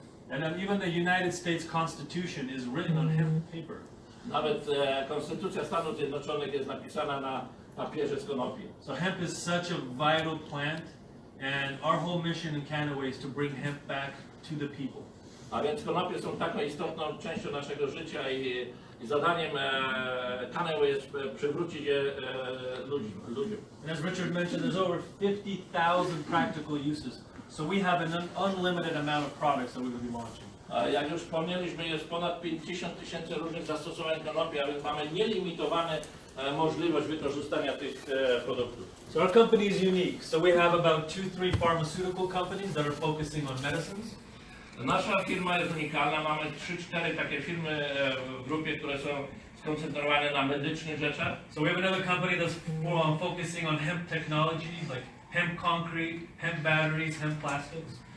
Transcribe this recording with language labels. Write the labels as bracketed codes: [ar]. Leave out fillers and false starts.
[en] And then even the United States Constitution is written on hemp paper. [pl] Nawet Konstytucja Stanów Zjednoczonych jest napisana na papierze z konopi. [en] So hemp is such a vital plant, and our whole mission in KannaWay is to bring hemp back to the people. [pl] A więc konopie są taką istotną częścią naszego życia i zadaniem KannaWay jest przywrócić je ludziom. [en] And as Richard mentioned, there's over 50,000 practical uses. So we have an unlimited amount of products that we will be launching. [pl] Jak już wspomnieliśmy, jest ponad 50 000 różnych zastosowań konopi, a więc mamy nielimitowaną możliwość wykorzystania tych produktów. [en] So our company is unique. So we have about 2-3 pharmaceutical companies that are focusing on medicines. [pl] Nasza firma jest unikalna, mamy 3-4 takie firmy w grupie, które są skoncentrowane na medycznych rzeczach. [en] So we have another company that's focusing on hemp technologies like hemp concrete, hemp batteries, hemp plastics.